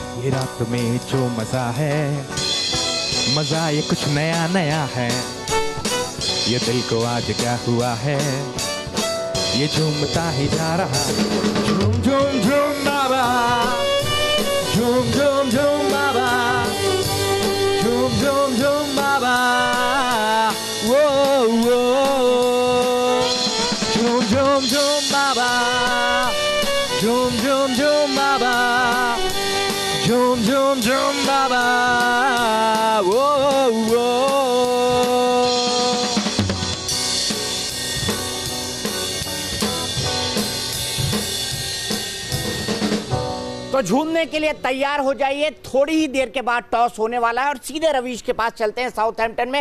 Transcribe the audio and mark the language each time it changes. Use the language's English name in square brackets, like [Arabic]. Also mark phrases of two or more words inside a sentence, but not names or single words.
[Hindi] रात में जो मजा है, मजा ये कुछ नया नया है। ये दिल को आज क्या हुआ है, ये झूमता ही जा रहा। झूम झूम झूम बाबा, झूम झूम झूम बाबा, झूम झूम झूम बाबा, वो झूम झूम झूम बाबा, झूम झूम झूम बाबा, झूम झूम झूम बाबा, वो तो झूमने के लिए तैयार हो जाइए। थोड़ी ही देर के बाद टॉस होने वाला है और सीधे रवीश के पास चलते हैं साउथहैम्पटन में।